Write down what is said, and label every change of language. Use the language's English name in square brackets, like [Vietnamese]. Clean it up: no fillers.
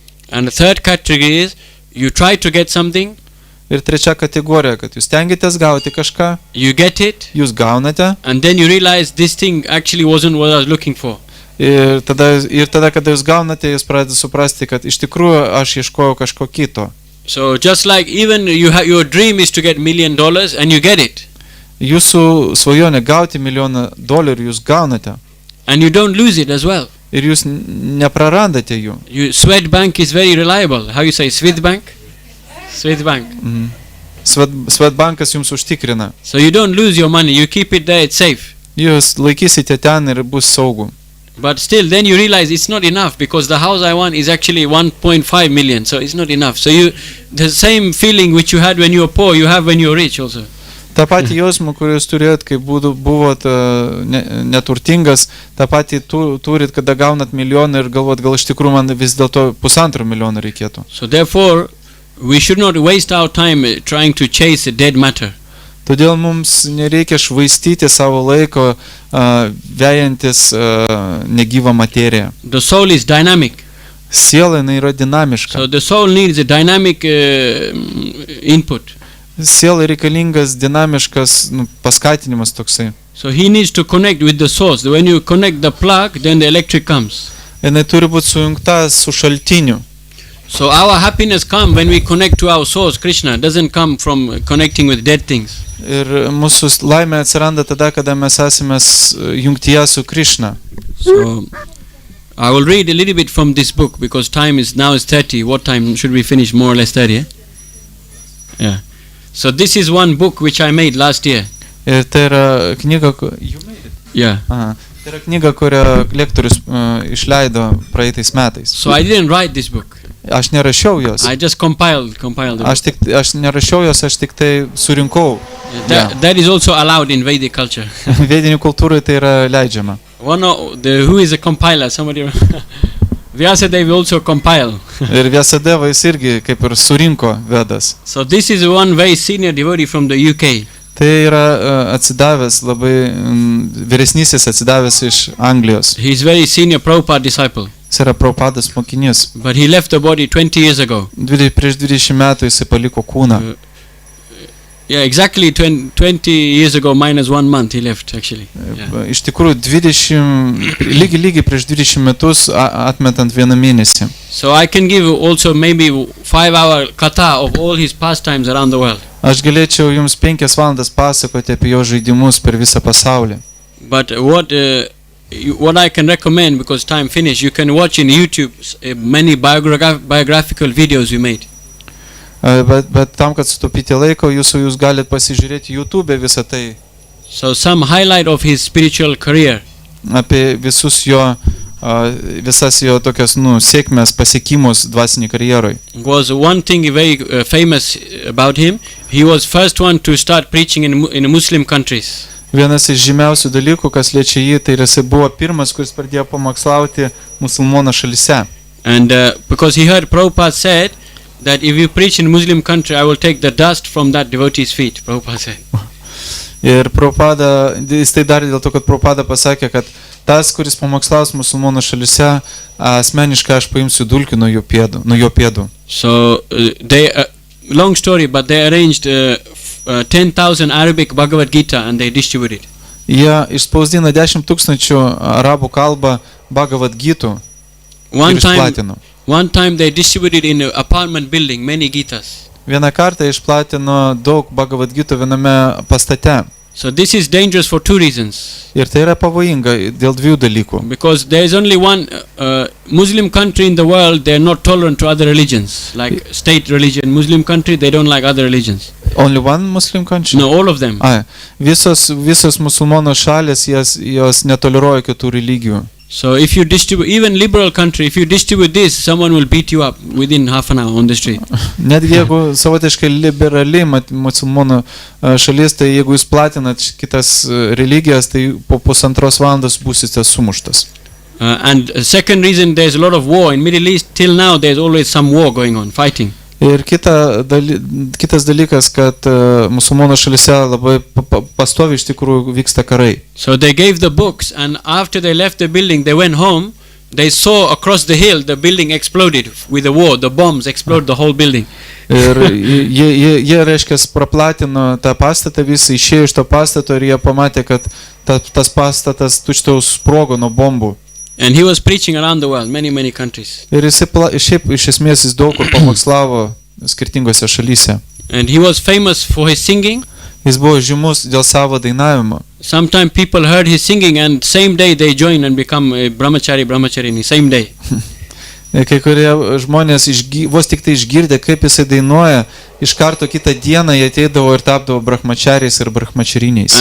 [English] And the third category is, you try to get something, [Lithuanian] Ir trečia kategorija, kad jūs stengiatės gauti kažką, [English] you get it, [Lithuanian] jūs gaunate, [English] and then you realize this thing actually wasn't what I was looking for. [Lithuanian] ir tada, kada jūs gaunate, jūs pradedate suprasti, kad iš tikrųjų aš ieškojau kažko kito. [English] So just like even your dream is to get $1 million and you get it, [Lithuanian] Jūsų svajonė gauti $1 milijoną, jūs gaunate. [English] and you don't lose it as well. [Lithuanian] Ir jūs neprarandate jų. [English] Swedbank is very reliable. How you say Swedbank? Swedbank. [Lithuanian] Swedbankas jums užtikrina. [English] So you don't lose your money. You keep it there. It's safe. [Lithuanian] Jūs laikysite ten ir bus saugu. [English] But still, then you realize it's not enough because the house I want is actually 1.5 million. So it's not enough. So the same feeling which you had when you were poor, you have when you were rich also. [Lithuanian] Ta pati jausmą, kurį jūs turėjot, kai buvot neturtingas, ta pati turit, kada gaunat milijoną ir galvot, gal iš tikrųjų man vis dėlto 1,5 milijono reikėtų. [English] So therefore, we should not waste our time trying to chase a dead matter. [Lithuanian] Todėl mums nereikia švaistyti savo laiko vejantis negyvą materiją. [English] The soul is dynamic. [Lithuanian] Siela yra dinamiška. [English] So the soul needs a dynamic input. [Lithuanian] Siela reikalingas dinamiškas paskatinimas toksai. [English] So he needs to connect with the source. When you connect the plug, then the electric comes. [Lithuanian] Jinai turi būti sujungta su šaltiniu. [English] So our happiness comes when we connect to our source, Krishna. It doesn't come from connecting with dead things. [Lithuanian] Ir mūsų laimė atsiranda tada, kada mes esame jungtyje su Krishna. [English] So I will read a little bit from this book because time is now 30. What time should we finish? More or less 30, eh? Yeah. So this is one book which I made last year. [Lithuanian] Ir tai yra knyga, [English] you made it? Yeah. [Lithuanian] Tai yra knyga, kurią lektorius išleido praeitais metais. [English] So I didn't write this book. [Lithuanian] Aš nerašiau jos. [English] I just compiled it. [Lithuanian] Aš nerašiau jos, aš tik tai surinkau. [English] That is also allowed in Vedic culture. [Lithuanian] Vedinių kultūrai tai yra leidžiama. [English] Who is a compiler? Somebody. Vyasadeva also compile. [Lithuanian] Ir Vyasadeva jis irgi kaip ir surinko Vedas. [English] So this is one very senior devotee from the UK. [Lithuanian] Tai yra atsidavęs labai vyresnysis atsidavęs iš Anglijos. [English] He is very senior Prabhupada disciple. [Lithuanian] Jis yra Prabhupados mokinys. [English] But he left the body 20 years ago. [Lithuanian] Prieš 20 metų jis paliko kūną. [English] Yeah, exactly 20 years ago minus 1 month he left actually. Yeah. [Lithuanian] Iš tikrųjų lygiai prieš 20 metus atmetant 1 mėnesį. [English] So I can give also maybe 5-hour katha of all his pastimes around the world. [Lithuanian] Aš galėčiau jums 5 valandas pasakoti apie jo žaidimus per visą pasaulį. [English] But what I can recommend, because time finished, you can watch in YouTube many biographical videos we made. [Lithuanian] Bet tam, kad sutaupyti laiko, jūs galite pasižiūrėti YouTube visą tai. [English] So some highlight of his spiritual career. [Lithuanian] Apie visas jo tokias sėkmės pasiekimus dvasinį karjeroj. [English] Was one thing very famous about him. He was first one to start preaching in Muslim countries. [Lithuanian] Vienas iš žymiausių dalykų, kas liečia jį, tai jis buvo pirmas, kuris pradėjo pamokslauti musulmonų šalyse. [English] And because he heard Prabhupada said that if you preach in Muslim country, I will take the dust from that devotee's feet. Prabhupada said. [Lithuanian] Ir Prabhupada, jis tai darė dėl to, kad Prabhupada pasakė, kad tas, kuris pamokslaus musulmonų šalyse, asmeniškai aš paimsiu dulkių nuo jo pėdų. [English] So long story, but they arranged 10,000 Arabic Bhagavad Gita and they distributed. [Lithuanian] Jie išspausdino 10,000 arabų kalbą Bhagavad Gitų ir išplatino. [English] One time they distributed in an apartment building many Gitas. [Lithuanian] Vieną kartą išplatino daug Bhagavad Gitų viename pastate. [English] So this is dangerous for two reasons. [Lithuanian] Ir tai yra pavojinga dėl dviejų dalykų. [English] Because there is only one Muslim country in the world, they are not tolerant to other religions, like state religion. Muslim country, they don't like other religions. Only one Muslim country? No, all of them. [Lithuanian] Visos musulmonų šalės, jos netoleruoja kitų religijų. [English] So if you distribute, even liberal country, if you distribute this, someone will beat you up within half an hour on the street. [Lithuanian] Netgi jeigu savotiškai liberali musulmonų šalis, tai jeigu jūs platinat kitas religijas, tai po pusantros valandos būsite sumuštas. [English] And second reason, there's a lot of war in Middle East. Till now, there's always some war going on, fighting. [Lithuanian] Ir kitas dalykas, kad musulmonų šalise labai pastoviai iš tikrųjų vyksta karai. [English] So they gave the books, and after they left the building, they went home. They saw across the hill the building exploded with the war. The bombs exploded the whole building. [Lithuanian] Ir jie reiškia praplatino tą pastatą, visi išėjo iš to pastato ir jie pamatė, kad tas pastatas tučtuojau sprogo nuo bombų. [English] And he was preaching around the world, many countries. [Lithuanian] Ir šiaip iš esmės jis daug kur pamokslavo skirtingose šalyse. [English] And he was famous for his singing. [Lithuanian] Jis buvo žymus dėl savo dainavimo. [English] Sometimes people heard his singing and same day they join and become brahmachari in the same day. [Lithuanian] Kai kurie žmonės vos tik tai išgirdę, kaip jisai dainuoja, iš karto kitą dieną jie ateidavo ir tapdavo brahmachariais ir brahmachariniais.